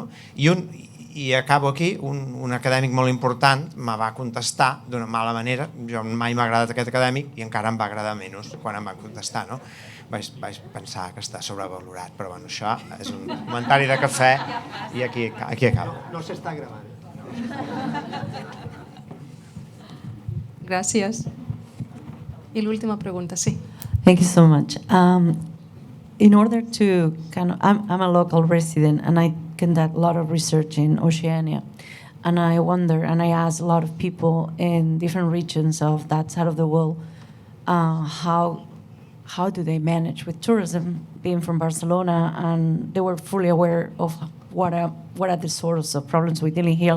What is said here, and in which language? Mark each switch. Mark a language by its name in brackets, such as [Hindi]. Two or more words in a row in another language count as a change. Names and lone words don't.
[Catalan] I acabo aquí, un acadèmic molt important me va contestar d'una mala manera, jo mai m'ha agradat aquest acadèmic i encara em va agradar menys quan em va contestar, no? Vaig pensar que està sobrevalorat, però bueno, això és un comentari de cafè i aquí acabo. No s'està gravant. Gràcies. I l'última pregunta, sí. [English] Thank you so much. In order to I'm a local resident and I conduct a lot of research in Oceania. And I wonder, and I ask a lot of people in different regions of that side of the world, how do they manage with tourism, being from Barcelona, and they were fully aware of what are the sorts of problems we're dealing here.